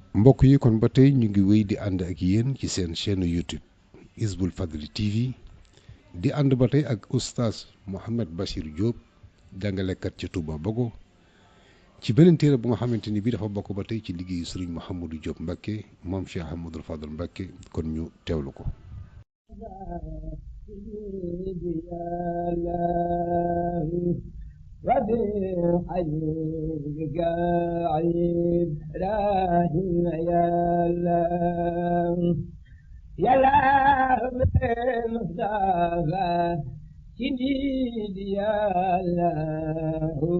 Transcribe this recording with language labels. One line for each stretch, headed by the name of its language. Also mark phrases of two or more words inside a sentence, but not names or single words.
Wolof: mbokk yi kon ba tey ñu ngi wéy di ànd ak yéen ci seen chaîne YouTube Hizbul Fadli TV di ànd ba tey ak oustaz Mouhamed Bachir Diop jàngalekat ci Touba Bogo ci beneen téere bu nga xamante ni bii dafa bokk ba tey ci liggéeyu Serigne Mouhamadou Diop Mbacké moom Cheikh Ahmadoul Fadal Mbacké kon ñu teewlu ko.
Arabic: وبحجك عيد راهن يا الله بالمصطفى شديد يا الله